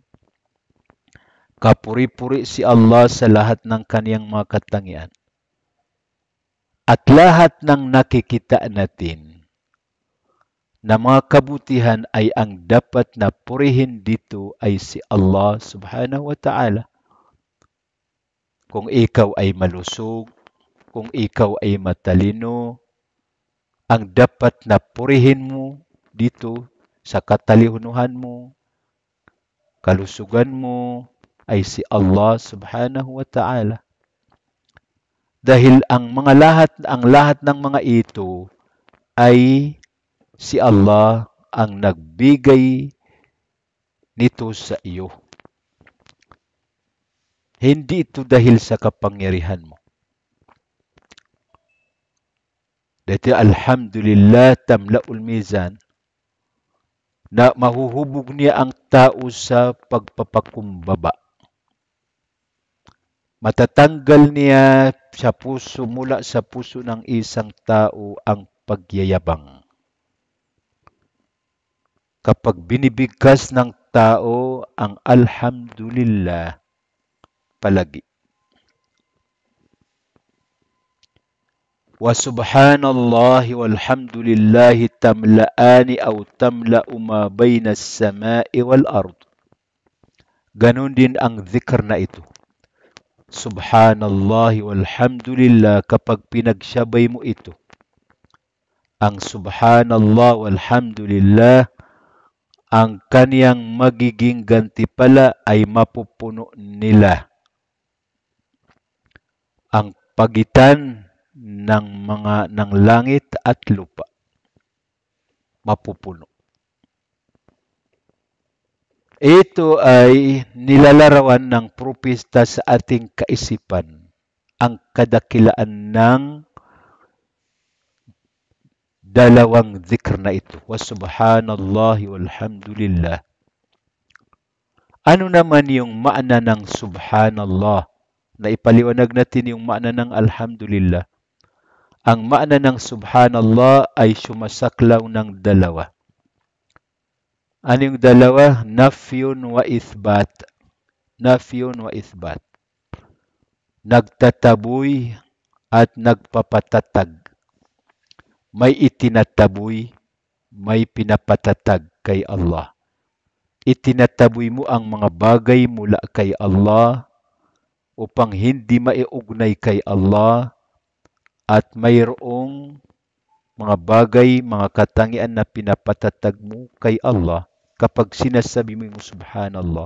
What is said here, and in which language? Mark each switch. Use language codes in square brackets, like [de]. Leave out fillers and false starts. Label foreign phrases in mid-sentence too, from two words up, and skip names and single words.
[tl] Kapuri-puri si Allah sa lahat ng kaniyang mga katangian. At lahat ng nakikita natin na mga kabutihan ay ang dapat na purihin dito ay si Allah [ar] سبحانه وتعالى. [tl] Kung ikaw ay malusog, kung ikaw ay matalino, ang dapat na purihin mo dito sa katalinuhan mo, kalusugan mo, ay si Allah [ar] سبحانه وتعالى. [tl] Dahil ang lahat ng mga ito ay si Allah ang nagbigay nito sa iyo. Hindi ito dahil sa kapangyarihan mo. Dito, [ar] الحمد لله تملأ الميزان, [tl] na mahuhubog niya ang tao sa pagpapakumbaba. Matatanggal niya sa puso, mula sa puso ng isang tao ang pagyayabang. Kapag binibigkas ng tao ang alhamdulillah palagi. [ar] وسبحان الله والحمد لله تملآن أو تملأ ما بين السماء والأرض. [tl] Ganon din ang zikr na ito. [ar] سبحان الله والحمد لله, [tl] kapag pinagsabay mo ito, ang [ar] سبحان الله والحمد لله, [tl] ang kaniyang magiging gantimpala ay mapupuno nila ang pagitan ng langit at lupa. Mapupuno. Ito ay nilalarawan ng propesta sa ating kaisipan, ang kadakilaan ng dalawang zikr na ito. [ar] وسبحان الله والحمد لله. [tl] Ano naman yung maana ng subhanallah? Na ipaliwanag natin yung maana ng alhamdulillah. Ang maana ng subhanallah ay sumasaklaw ng dalawa. Ano yung dalawa? [ar] نفي وإثبات. نفي وإثبات. [tl] Nagtataboy at nagpapatatag. May itinataboy, may pinapatatag kay Allah. Itinataboy mo ang mga bagay mula kay Allah upang hindi maiugnay kay Allah, at mayroong mga bagay, mga katangian na pinapatatag mo kay Allah kapag sinasabi mo yung subhanallah.